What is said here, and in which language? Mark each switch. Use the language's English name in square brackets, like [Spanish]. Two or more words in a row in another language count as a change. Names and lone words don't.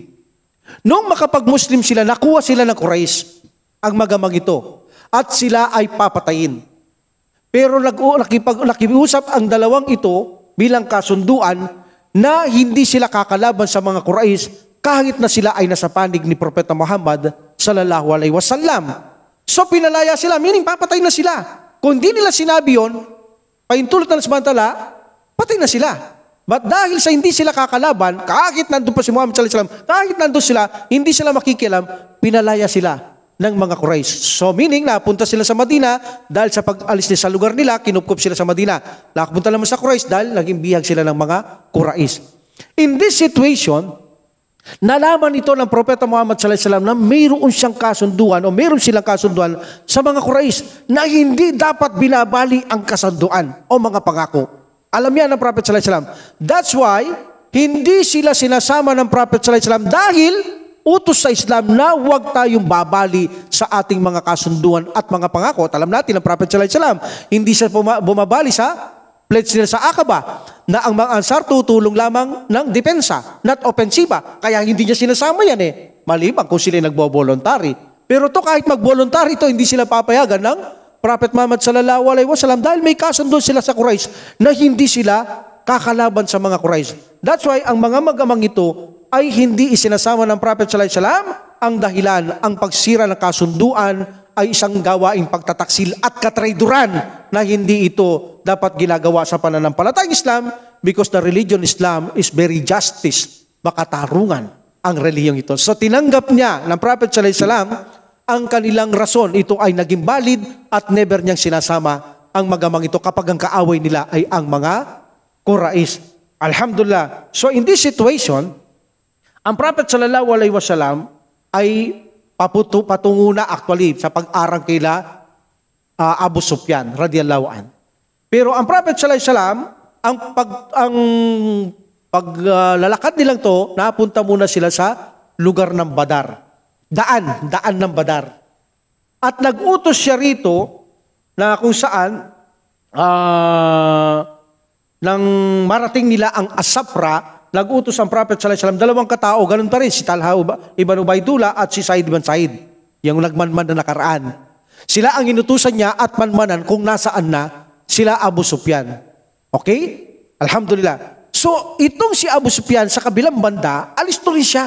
[Filipino] Nung makapag-Muslim sila, nakuha sila ng Quraysh, ang magamang ito, at sila ay papatayin. Pero nakiusap ang dalawang ito bilang kasunduan na hindi sila kakalaban sa mga Quraysh kahit na sila ay nasa panig ni Propeta Muhammad [Arabic] صلى الله عليه وسلم. [Filipino] So pinalaya sila, meaning papatay na sila. Kung hindi nila sinabi yun, paintulot na samantala, patay na sila. But dahil sa hindi sila kakalaban, kahit nandun pa si Muhammad [Arabic] صلى الله عليه وسلم, [Filipino] kahit nandun sila, hindi sila makikialam, pinalaya sila ng mga Quraysh. So meaning, napunta sila sa Madina, dahil sa pag-alis nila sa lugar nila, kinupkup sila sa Madina. Nakapunta naman sa Quraysh dahil naging bihag sila ng mga Quraysh. [English] In this situation, [Filipino] nalaman ito ng Propeta Muhammad [Arabic] صلى الله عليه وسلم [Filipino] na mayroon siyang kasunduan o mayroon silang kasunduan sa mga Quraysh na hindi dapat binabali ang kasunduan o mga pangako. Alam yan ng Prophet [Arabic] صلى الله عليه وسلم. [English] That's why, [Filipino] hindi sila sinasama ng Prophet [Arabic] صلى الله عليه وسلم [Filipino] dahil utos sa Islam na huwag tayong babali sa ating mga kasunduan at mga pangako. At alam natin ang Prophet [Arabic] صلى الله عليه وسلم, [Filipino] hindi siya bumabali sa pledge nila sa Aqaba na ang mga Ansar tutulong lamang ng depensa, [English] not offensiva. [Filipino] Kaya hindi niya sinasama yan eh. Maliban kung sila nagbo-voluntary. Pero to kahit mag-voluntary to, hindi sila papayagan ng Prophet Muhammad [Arabic] صلى الله عليه وسلم [Filipino] dahil may kasunduan sila sa Quraysh na hindi sila kakalaban sa mga Quraysh. [English] That's why [Filipino] ang mga mag-amang ito ay hindi isinasama ng Prophet [Arabic] صلى الله عليه وسلم. [Filipino] Ang dahilan, ang pagsira ng kasunduan ay isang gawaing pagtataksil at katrayduran na hindi ito dapat ginagawa sa pananampalatayang Islam [English] because the religion Islam is very justice, [Filipino] makatarungan ang relihiyong ito. So tinanggap niya ng Prophet [Arabic] صلى الله عليه وسلم [Filipino] ang kanilang rason. Ito ay naging valid at never niyang sinasama ang magamang ito kapag ang kaaway nila ay ang mga Quraysh. Alhamdulillah. [English] So in this situation, [Filipino] ang Prophet [Arabic] صلى الله عليه وسلم [Filipino] ay patungo na actually sa pag-arang kila Abu Sufyan [Arabic] رضي الله عن. [Filipino] Pero ang Prophet [Arabic] صلى الله عليه وسلم, [Filipino] ang paglalakad nilang to, napunta muna sila sa lugar ng Badar. Daan ng Badar. At nag-utos siya rito na kung saan nang marating nila ang Asafra, nag-utos ang Prophet [Arabic] صلى الله عليه وسلم, [Filipino] dalawang katao, ganun pa rin, si Talha ibn Ubaidullah at si Sa'id ibn Sa'id, yung nagmanman na nakaraan. Sila ang inutusan niya at manmanan kung nasaan na sila Abu Sufyan. Okay? Alhamdulillah. So, itong si Abu Sufyan sa kabilang banda, alis tuloy siya.